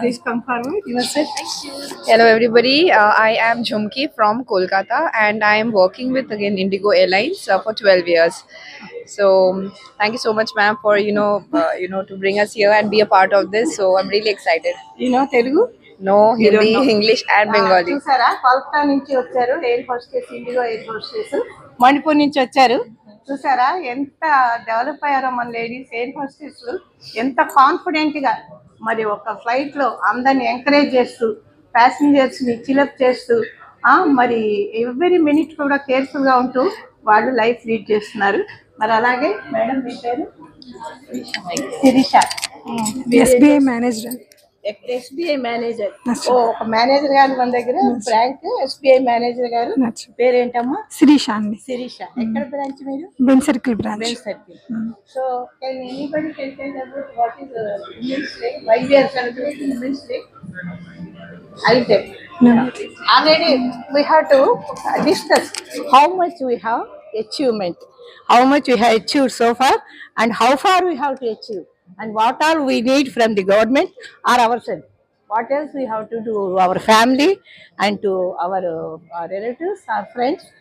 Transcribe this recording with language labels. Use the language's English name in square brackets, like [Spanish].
[English] Please come forward. Yourself. Hello everybody, I am Jhumki from Kolkata and I am working with again Indigo Airlines for 12 years. So thank you so much ma'am for to bring us here and be a part of this. So I'm really excited. You know Telugu? No, You don't Hindi, know. English and Bengali. [Telugu] చూసారా కోల్కతా నుంచి వచ్చారు air hostess IndiGo air hostess Manipur నుంచి వచ్చారు చూసారా ఎంత develop అయ్యారో మన ladies air hostess ఎంత కాన్ఫిడెంట్ గా మరి ఒక ఫ్లైట్ లో అందరిని ఎంకరేజ్ చేస్తూ ప్యాసింజర్స్ ని చిలప్ చేస్తూ మరి ఎవ్రీ మినిట్ కూడా కేర్ఫుల్ గా ఉంటూ వాళ్ళు లైఫ్ లీడ్ చేస్తున్నారు. మరి అలాగే మేడం మీ పేరు Sirisha, [English] SBI manager. SBI manager. [Telugu] ఒక మేనేజర్ గారు మన దగ్గర బ్రాంక్ ఎస్బీఐ మేనేజర్ గారు పేరేంటమ్మా? Sirisha andi. శిరీష. ఎక్కడ బ్రాంచ్ మీరు? [English] Ben Circle branch. Ben Circle. So can anybody tell about what is women's day, why we are celebrating women's day? I tell. Already we have to discuss how much we have achievement, how much we have achieved so far, and how far we have to achieve, and what all we need from the government or ourselves. What else we have to do our family and to our relatives, our friends.